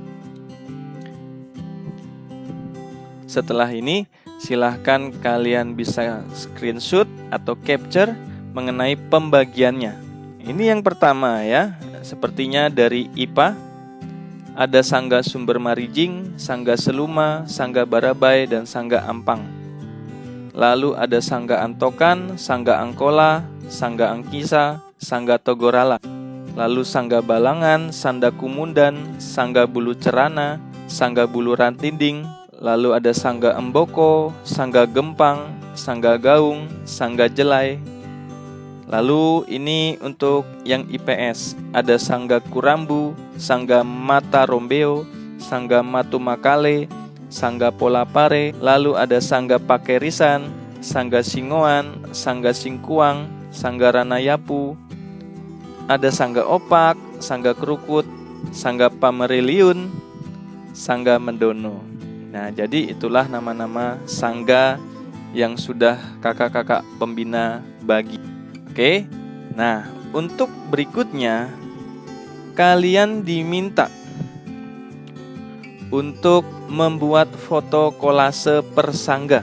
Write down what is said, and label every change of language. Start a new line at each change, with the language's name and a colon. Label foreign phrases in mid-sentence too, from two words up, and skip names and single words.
Indonesian: Setelah ini, silahkan kalian bisa screenshot atau capture mengenai pembagiannya. Ini yang pertama ya, sepertinya dari IPA. Ada Sangga Sumber Marijing, Sangga Seluma, Sangga Barabai, dan Sangga Ampang. Lalu ada Sangga Antokan, Sangga Angkola, Sangga Angkisa, Sangga Togorala. Lalu Sangga Balangan, Sanda Kumundan, Sangga Bulu Cerana, Sangga Bulu Rantinding. Lalu ada Sangga Emboko, Sangga Gempang, Sangga Gaung, Sangga Jelai. Lalu ini untuk yang IPS, ada Sangga Kurambu, Sangga Mata Rombeo, Sangga Matu Makale, Sangga Polapare. Lalu ada Sangga Pakerisan, Sangga Singoan, Sangga Singkuang, Sangga Ranayapu. Ada Sangga Opak, Sangga Krukut, Sangga Pameriliun, Sangga Mendono. Nah, jadi itulah nama-nama sangga yang sudah kakak-kakak pembina bagi. Oke, nah untuk berikutnya kalian diminta untuk membuat foto kolase per sangga.